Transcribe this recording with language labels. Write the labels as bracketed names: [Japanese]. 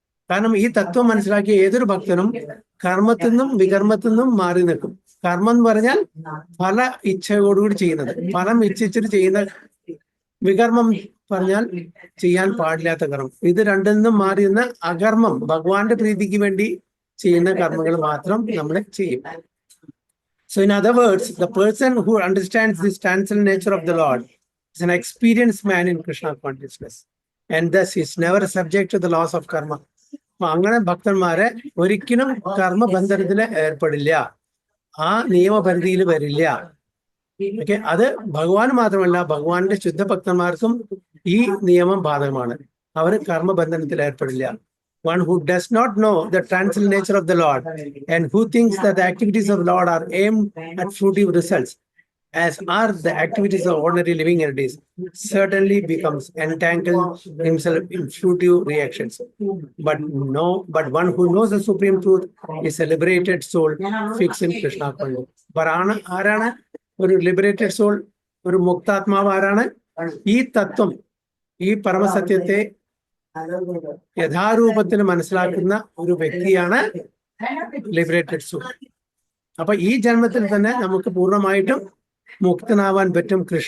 [Malayalam] കാരണം ഈ തത്വം മനസ്സിലാക്കിയ ഏതൊരു ഭക്തനും കർമ്മത്തിൽ നിന്നും വികർമ്മത്തിൽ നിന്നും മാറി നിൽക്കും. കർമ്മം എന്ന് പറഞ്ഞാൽ ഫല ഇച്ഛയോടുകൂടി ചെയ്യുന്നത്, ഫലം ഇച്ഛിച്ചിട്ട് ചെയ്യുന്ന. വികർമ്മം പറഞ്ഞാൽ ചെയ്യാൻ പാടില്ലാത്ത കർമ്മം. ഇത് രണ്ടിൽ നിന്നും മാറി നിന്ന് അകർമ്മം, ഭഗവാന്റെ പ്രീതിക്ക് വേണ്ടി ചെയ്യുന്ന കർമ്മങ്ങൾ മാത്രം നമ്മൾ ചെയ്യും. [English] So in other words, the person who understands this transcendental nature of the Lord is an experienced man in Krishna consciousness, and thus is never subject to the laws of karma. [Malayalam] അങ്ങനെ ഭക്തന്മാരെ ഒരിക്കലും കർമ്മബന്ധനത്തിൽ ഏർപ്പെടില്ല, ആ നിയമപരിധിയിൽ വരില്ല. Okay, അത് ഭഗവാൻ മാത്രമല്ല, ഭഗവാന്റെ ശുദ്ധ ഭക്തന്മാർക്കും ഈ നിയമം ബാധകമാണ്. അവർ കർമ്മബന്ധനത്തിൽ ഏർപ്പെടില്ല. [English] One who does not know the transcendental nature of the Lord and who thinks that the activities of the Lord are aimed at fruitive results, as are the activities of ordinary living entities, certainly becomes entangled himself in fruitive reactions. But one who knows the supreme truth is a liberated soul fixed in Krishna consciousness. [Malayalam] ആരാണ് ഒരു liberated soul, ഒരു മുക്താത്മാവ്? ആരാണ്? ഈ തത്വം, ഈ പരമസത്യത്തെ യഥാരൂപത്തിൽ മനസ്സിലാക്കുന്ന ഒരു വ്യക്തിയാണ് ലിബറേറ്റഡ് സോൾ. അപ്പൊ ഈ ജന്മത്തിൽ തന്നെ നമുക്ക് പൂർണ്ണമായിട്ടും മുക്തനാവാൻ പറ്റും.